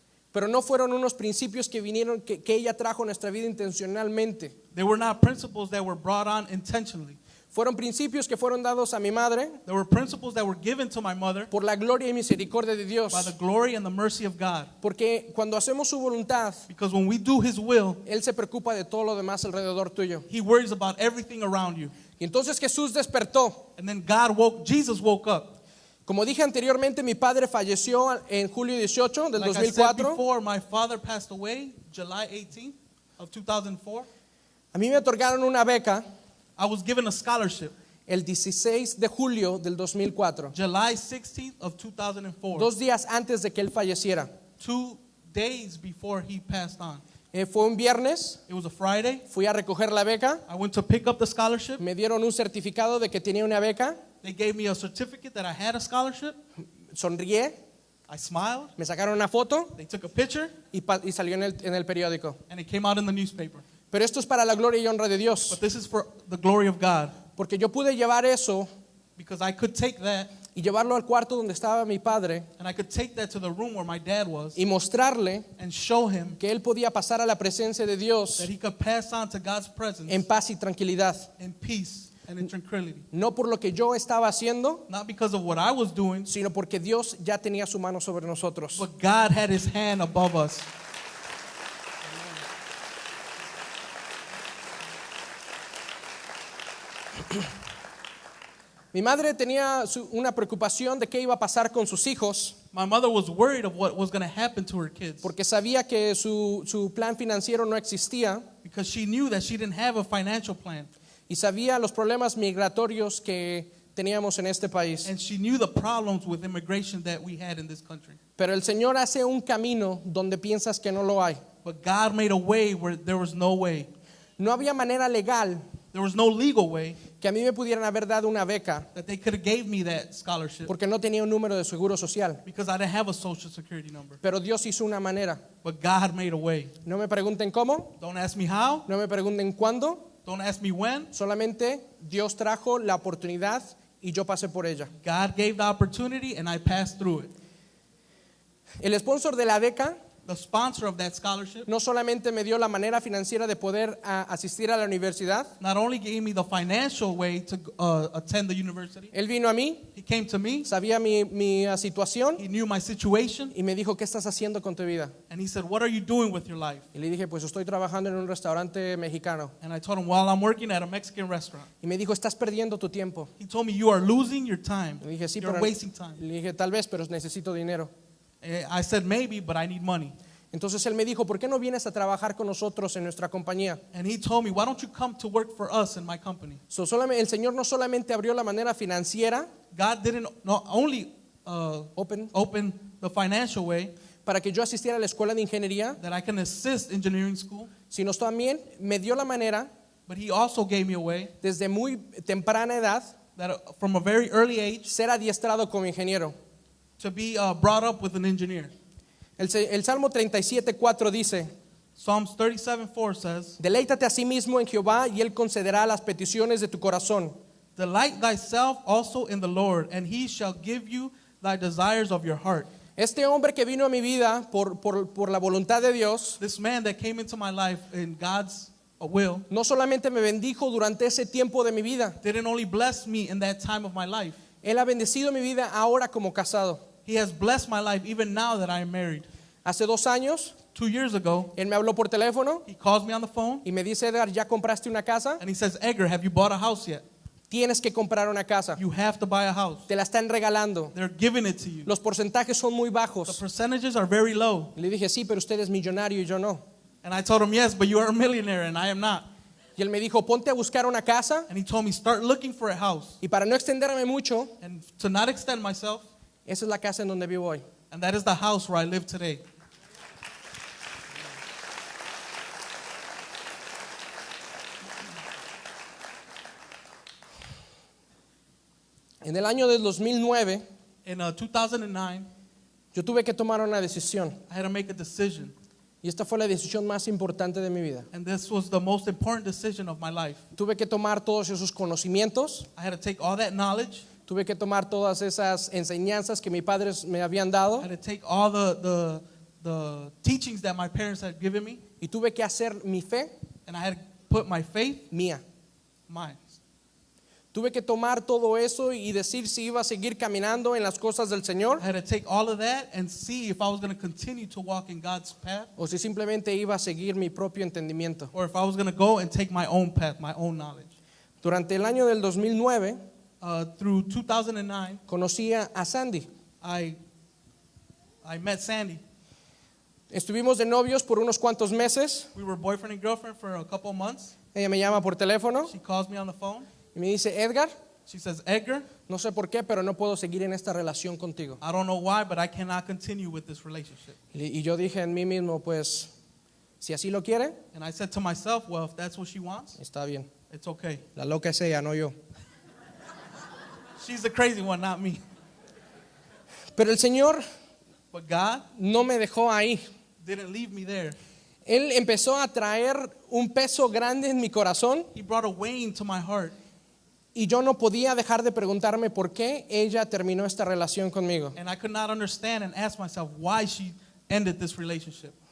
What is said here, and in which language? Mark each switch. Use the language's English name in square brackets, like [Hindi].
[Spanish] Pero no fueron unos principios que vinieron, que ella trajo a nuestra vida intencionalmente. [English] They were not principles that were brought on intentionally. [Spanish] Fueron principios que fueron dados a mi madre [English] There were principles that were given to my mother [Spanish] por la gloria y misericordia de Dios. [English] by the glory and the mercy of God. [Spanish] Porque cuando hacemos su voluntad, [English] Because when we do His will, [Spanish] Él se preocupa de todo lo demás alrededor tuyo. [English] He worries about everything around you. [Spanish] Y entonces Jesús despertó. [English] And then Jesus woke up. [Spanish] Como dije anteriormente, mi padre falleció en julio 18 del [English] Like I said [Spanish] 2004. [English] before, my father passed away July 18th of 2004. [Spanish] A mí me otorgaron una beca [English] I was given a scholarship [Spanish] el 16 de julio del 2004, [English] July 16th of 2004. [Spanish] 2 días antes de que él falleciera. [English] 2 days before he passed on. [Spanish] Fue un viernes, [English] It was a Friday. [Spanish] fui a recoger la beca, [English] I went to pick up the scholarship. [Spanish] me dieron un certificado de que tenía una beca, [English] They gave me a certificate that I had a scholarship. [Spanish] sonrié, [English] I smiled. [Spanish] me sacaron una foto [English] They took a picture [Spanish] y salió en el periódico. [English] and it came out in the newspaper. [Spanish] Pero esto es para la gloria y honra de [English] But [Spanish] Dios, [English] this is for the glory of God, [Spanish] porque yo pude llevar eso [English] because I could take that [Spanish] y llevarlo al cuarto donde estaba mi padre [English] and I could take that to the room where my dad was [Spanish] y mostrarle [English] and show him [Spanish] que él podía pasar a la presencia de Dios [English] that he could pass on to God's presence [Spanish] en paz y tranquilidad. [English] in peace and in tranquility. [Spanish] No por lo que yo estaba haciendo, [English] Not because of what I was doing, [Spanish] sino porque Dios ya tenía su mano sobre nosotros. [English] but God had His hand above us. [Spanish] Mi madre tenía una preocupación de qué iba a pasar con sus hijos, [English] My mother was worried of what was going to happen to her kids [Spanish] porque sabía que su plan financiero no existía [English] because she knew that she didn't have a financial plan. [Spanish] y sabía los problemas migratorios que teníamos en este país. [English] And she knew the problems with immigration that we had in this country. [Spanish] Pero el Señor hace un camino donde piensas que no lo hay. [English] But God made a way where there was no way. [Spanish] No había manera legal [English] There was no legal way [Spanish] que a mí me pudieran haber dado una beca [English] that they could have gave me that scholarship [Spanish] porque no tenía un número de seguro social. [English] because I didn't have a social security number. [Spanish] Pero Dios hizo una manera. [English] But God made a way. [Spanish] No me pregunten cómo, [English] Don't ask me how. [Spanish] no me pregunten cuándo, [English] Don't ask me when. [Spanish] solamente Dios trajo la oportunidad y yo pasé por ella. [English] God gave the opportunity and I passed through it. [Spanish] El sponsor de la beca [English] The sponsor of that scholarship [Spanish] no solamente me dio la manera financiera de poder asistir a la universidad, [English] not only gave me the financial way to attend the university, [Spanish] él vino a mí, [English] he came to me, [Spanish] sabía mi situación [English] he knew my situation, [Spanish] y me dijo, ¿qué estás haciendo con tu vida? [English] and he said, "What are you doing with your life?" [Spanish] Y le dije, pues estoy trabajando en un restaurante mexicano. [English] And I told him, "Well, I'm working at a Mexican restaurant." [Spanish] Y me dijo, estás perdiendo tu tiempo. [English] He told me, "You are losing your time. [Spanish] Le dije, sí, [English] You're [Spanish] pero [English] wasting time." [Spanish] le dije, tal vez, pero necesito dinero. [English] I said, "Maybe, but I need money." [Spanish] Entonces él me dijo, ¿por qué no vienes a trabajar con nosotros en nuestra compañía? [English] And he told me, "Why don't you come to work for us in my company?" [Spanish] El Señor no solamente abrió la manera financiera [English] God didn't not only open open the financial way [Spanish] para que yo asistiera a la escuela de ingeniería, [English] that I can assist engineering school, [Spanish] sino también me dio la manera [English] but he also gave me a way [Spanish] desde muy temprana edad [English] that from a very early age [Spanish] ser adiestrado como ingeniero. [English] to be brought up with an engineer. [Spanish] El Salmo 37:4 dice, [English] Psalms 37:4 says, [Spanish] deleítate a sí mismo en Jehová y Él concederá las peticiones de tu corazón. [English] "Delight thyself also in the Lord, and he shall give you thy desires of your heart." [Spanish] Este hombre que vino a mi vida por la voluntad de Dios, [English] This man that came into my life in God's will [Spanish] no solamente me bendijo durante ese tiempo de mi vida, [English] didn't only bless me in that time of my life. [Spanish] Él ha bendecido mi vida ahora como casado. [English] He has blessed my life even now that I am married. [Spanish] Hace 2 años, [English] 2 years ago, [Spanish] Él me habló por teléfono [English] he calls me on the phone [Spanish] y me dice, Edgar, ¿ya compraste una casa? [English] and he says, "Edgar, have you bought a house yet? [Spanish] Tienes que comprar una casa. [English] You have to buy a house. [Spanish] Te la están regalando. [English] They're giving it to you. [Spanish] Los porcentajes son muy [English] The [Spanish] bajos. [English] percentages are very low." [Spanish] Y le dije, sí, pero usted es millonario y yo no. [English] And I told him, "Yes, but you are a millionaire and I am not." [Spanish] Y él me dijo, ponte a buscar una casa. [English] And he told me, "Start looking for a house." [Spanish] Y para no extenderme mucho, [English] And to not extend myself, [Spanish] Esa es la casa en donde vivo hoy. [English] And that is the house where I live today. [Spanish] En el año del 2009, [English] In 2009, [Spanish] yo tuve que tomar una decisión. [English] I had to make a decision. [Spanish] Y esta fue la decisión más importante de mi vida. [English] And this was the most important decision of my life. [Spanish] Tuve que tomar todos esos conocimientos. [English] I had to take all that knowledge. [Spanish] Tuve que tomar todas esas enseñanzas que mis padres me habían dado. [English] I had to take all the teachings that my parents had given me. [Spanish] Y tuve que hacer mi fe [English] And I had to put my faith, [Spanish] mía. [English] mine. [Spanish] Tuve que tomar todo eso y decir si iba a seguir caminando en las cosas del Señor [English] I had to take all of that and see if I was going to continue to walk in God's path [Spanish] o si simplemente iba a seguir mi propio entendimiento. [English] or if I was going to go and take my own path, my own knowledge. [Spanish] Durante el año del 2009 [English] Through 2009, [Spanish] conocí a Sandy. [English] I met Sandy. [Spanish] Estuvimos de novios por unos cuantos meses. [English] We were boyfriend and girlfriend for a couple months. [Spanish] Ella me llama por teléfono [English] She calls me on the phone. [Spanish] y me dice, Edgar, [English] She says, Edgar, [Spanish] no sé por qué, pero no puedo seguir en esta relación contigo. [English] I don't know why, but I cannot continue with this relationship. [Spanish] Y yo dije en mí mismo, pues, si así lo quiere, [English] And I said to myself, well, if that's what she wants, [Spanish] está bien. [English] it's okay. [Spanish] La loca es ella, no yo. [English] She's the crazy one, not me. [Spanish] Pero el Señor [English] But God [Spanish] no me dejó ahí. [English] didn't leave me there. [Spanish] Él empezó a traer un peso grande en mi corazón [English] He brought a weight to my heart. [Spanish] y yo no podía dejar de preguntarme por qué ella terminó esta relación conmigo. [English] And I could not understand and ask myself why she ended this relationship.